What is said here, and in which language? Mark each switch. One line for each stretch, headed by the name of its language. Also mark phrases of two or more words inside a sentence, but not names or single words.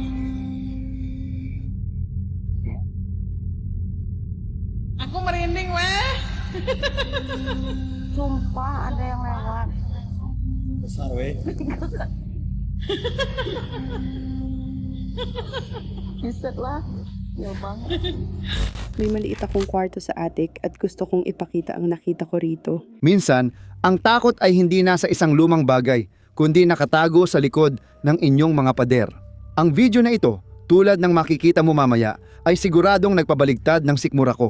Indonesian: Aku merinding, weh. Sumpah ada yang lewat. Besar weh. Buset lah. Jauh banget.
Filipino: May maliit akong kwarto sa attic at gusto kong ipakita ang nakita ko rito. Minsan, ang takot ay hindi nasa isang lumang bagay, kundi nakatago sa likod ng inyong mga pader. Ang video na ito, tulad ng makikita mo mamaya, ay siguradong nagpabaligtad ng sikmura ko.